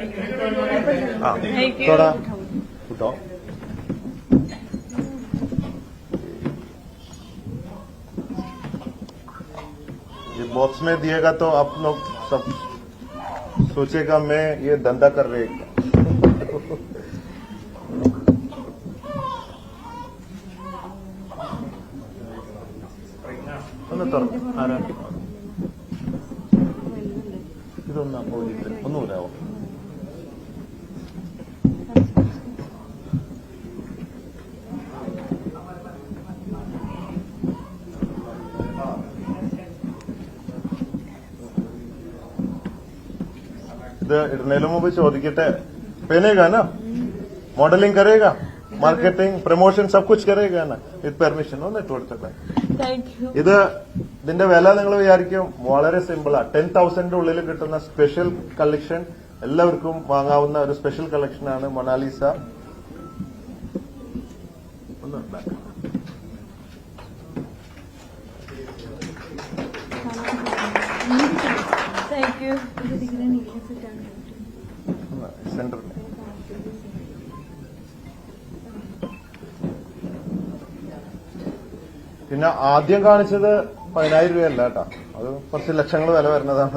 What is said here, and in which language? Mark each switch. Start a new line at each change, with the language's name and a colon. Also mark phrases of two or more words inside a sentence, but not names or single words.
Hindi: थोड़ा उठाओ। ये बॉक्स में दिएगा तो आप लोग सब सोचेगा मैं ये धंधा कर रहे हैं।
Malayalam: ഇതൊന്നും അപ്പോഴില്ല, ഒന്നുമില്ലാവോ? ഇത് ഇടുന്നതിന് മുമ്പ് ചോദിക്കട്ടെ,
Hindi: पहनेगा ना, मॉडलिंग करेगा,
English: marketing promotion
Hindi: सब कुछ करेगा ना
English: with permission?
Malayalam: ഒന്ന് ഇട്ട് കൊടുത്തേ. ഇത് ഇതിന്റെ വില നിങ്ങൾ വിചാരിക്കും വളരെ സിമ്പിളാ. 10,000 ഉള്ളിൽ കിട്ടുന്ന സ്പെഷ്യൽ കളക്ഷൻ, എല്ലാവർക്കും വാങ്ങാവുന്ന ഒരു സ്പെഷ്യൽ കളക്ഷനാണ് മൊണാലിസ. സെന്ററിൽ പിന്നെ ആദ്യം കാണിച്ചത് 10,000 രൂപയല്ല കേട്ടോ, അത് കുറച്ച് ലക്ഷങ്ങൾ വില വരുന്നതാണ്.